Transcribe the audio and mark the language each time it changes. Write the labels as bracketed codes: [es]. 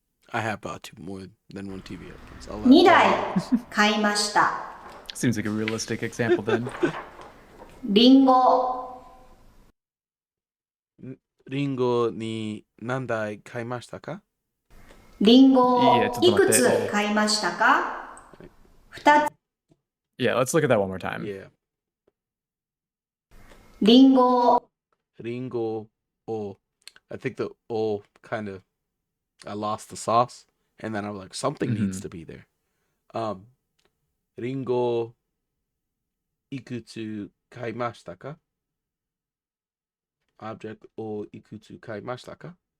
[en] I have bought more than one TV at once. [ja] 2台買いました。 [en] Seems like a realistic example then. [ja] リンゴ。リンゴに何台買いましたか？リンゴをいやちょっと待っていくつ買いましたか？2つ。 [en] Yeah, let's look at that one more time. Yeah. [ja] リンゴを。リンゴを [en] I think the O kind of I lost the sauce and then I'm like something needs to be there. [ja] リンゴいくつ買いましたか？ Object をいくつ買いましたか？